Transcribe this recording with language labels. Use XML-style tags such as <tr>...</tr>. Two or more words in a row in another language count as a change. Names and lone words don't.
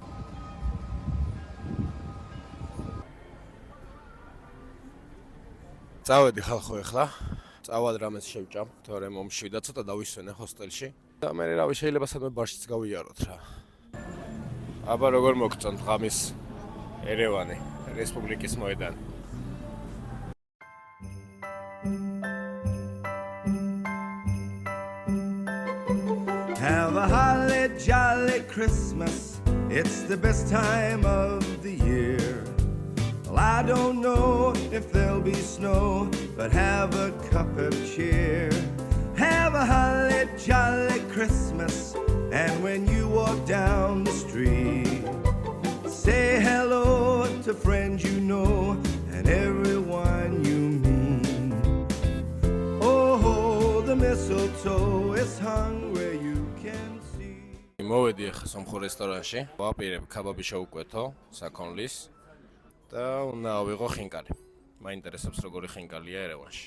<ka>წავედი ხალხო ახლა. წავალ რამეს შევჭამ, თორემ მომშვიდა ცოტა დავისვენე ჰოსტელში და მე რავი შეიძლება სადმე ბარშიც გავიაროთ რა. აბა როგორ მოგწონთ ღამის ერევანი, რესპუბლიკის მოედანი.</ka> <en>Have a holly jolly Christmas, it's the best time of the year. Well, I don't know if there'll be snow, but have a cup of cheer. Have a holly jolly Christmas, and when you walk down the street, say hello to friends you know and everyone you meet. Oh, the mistletoe is hung where you can see.</en> <ka>მოვედი ახლა სომხურ რესტორანში, ვაპირებ ქაბაბი შევუკვეთო, საქონლის და უნდა ავიღო ხინკალი. მაინტერესებს როგორი ხინკალია ერევანში.</ka>